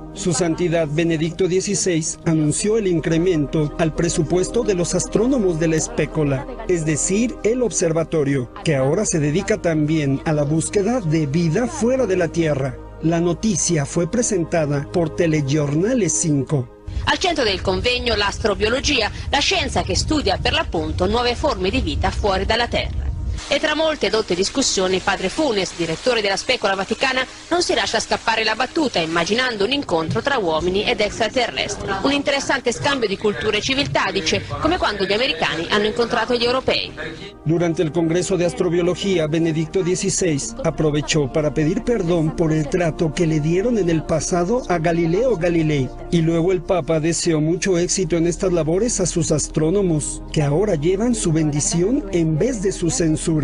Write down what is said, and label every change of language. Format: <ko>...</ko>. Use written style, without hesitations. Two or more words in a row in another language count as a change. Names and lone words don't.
<es>Su Santidad Benedicto XVI anunció el incremento al presupuesto de los astrónomos de la Spécola, es decir, el observatorio, que ahora se dedica también a la búsqueda de vida fuera de la Tierra. La noticia fue presentada por Telegiornale 5.</es> <it>Al centro del convegno l'astrobiologia, la scienza che studia per l'appunto nuove forme di vita fuori dalla Terra. E tra molte ed altre discussioni, padre Funes, direttore della Specola Vaticana, non si lascia scappare la battuta immaginando un incontro tra uomini ed extraterrestri. Un interessante scambio di culture e civiltà, dice, come quando gli americani hanno incontrato gli europei.</it> <es>Durante el Congreso de Astrobiología, Benedicto XVI aprovechó para pedir perdón por el trato que le dieron en el pasado a Galileo Galilei. Y luego el Papa deseó mucho éxito en estas labores a sus astrónomos, que ahora llevan su bendición en vez de su censura.</es>